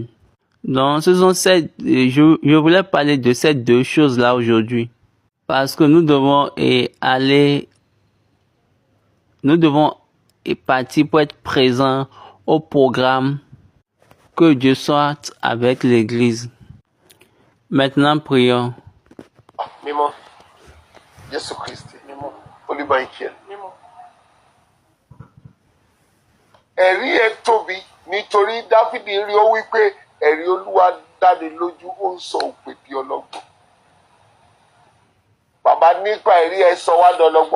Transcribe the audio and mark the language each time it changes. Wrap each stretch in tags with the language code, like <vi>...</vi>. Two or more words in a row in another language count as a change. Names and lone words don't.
<fr>Donc, je voulais parler de ces deux choses-là aujourd'hui. Parce que nous devons partir pour être présents au programme. Que Dieu soit avec l'Église. Maintenant, prions.</fr> <yo>Mímọ́ Jésù Kristi mímọ́ Olúbáìkẹ́ mímọ́. Ẹ̀rí ẹ tóbi nítorí Dáfídì rí ó wí pé ẹ̀rí Olúwa dáni lójú ó ń sọ òpè bí ọlọ́gbọ́n. Bàbá nípa ẹ̀rí ẹ sọ wá dọlọ́gbọ́n.</yo>